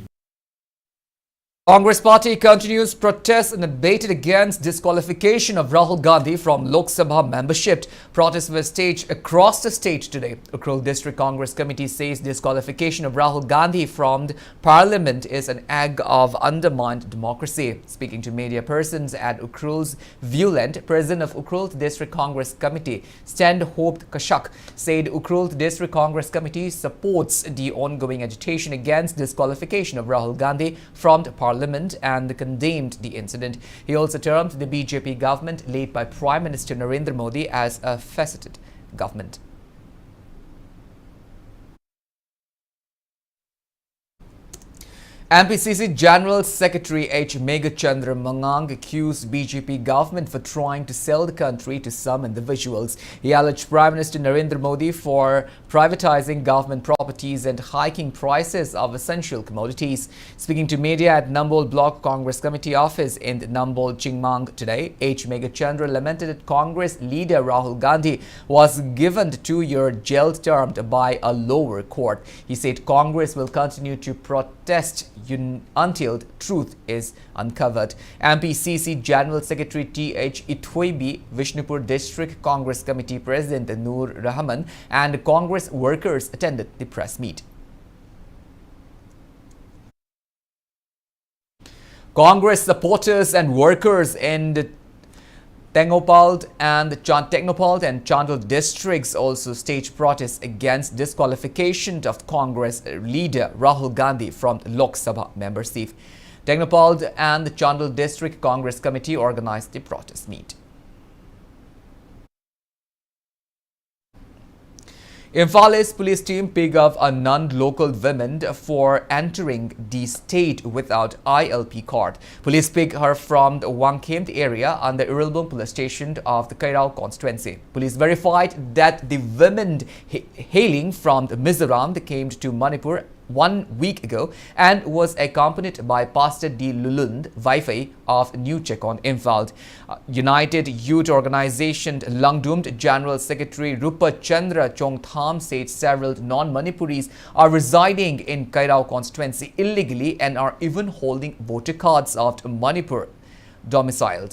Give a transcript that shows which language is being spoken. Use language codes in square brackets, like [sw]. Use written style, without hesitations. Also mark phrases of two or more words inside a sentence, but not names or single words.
[en] Congress party continues protests unabated against disqualification of Rahul Gandhi from Lok Sabha membership. Protests were staged across the state today. Ukhrul District Congress Committee says disqualification of Rahul Gandhi from the parliament is an act of undermined democracy. Speaking to media persons at Ukhrul's Viewland, President of Ukhrul District Congress Committee, Stand-Hope Kashak, said Ukhrul District Congress Committee supports the ongoing agitation against disqualification of Rahul Gandhi from the parliament and condemned the incident. He also termed the BJP government led by Prime Minister Narendra Modi as a faceted government. MPCC General Secretary H. Megachandra Mangang accused BJP government for trying to sell the country to some individuals. He alleged Prime Minister Narendra Modi for privatizing government properties and hiking prices of essential commodities. Speaking to media at Nambol Block Congress Committee office in Nambol, Chingmang today, H. Megachandra lamented that Congress leader Rahul Gandhi was given a 2-year jail term by a lower court. He said Congress will continue to protest until truth is uncovered. MPCC General Secretary T.H. Itwebi, Vishnupur District Congress Committee President Noor Rahman and Congress workers attended the press meet. Congress supporters and workers in the Technopalt and Chandel districts also staged protests against disqualification of Congress leader Rahul Gandhi from Lok Sabha membership. Technopalt and Chandel District Congress Committee organized the protest meet. Imphale's police team picked up a non-local woman for entering the state without ILP card. Police picked her from the Wangkhemt area and the Irrelbung police station of the Kairao constituency. Police verified that the woman hailing from Mizoram came to Manipur 1 week ago and was accompanied by Pastor D. Lulund Vaifei of New Chekon, Imphal. United Youth Organization Langdoomed General Secretary Rupa Chandra Chongtham said several non-Manipuris are residing in Kairao constituency illegally and are even holding voter cards of Manipur domiciled.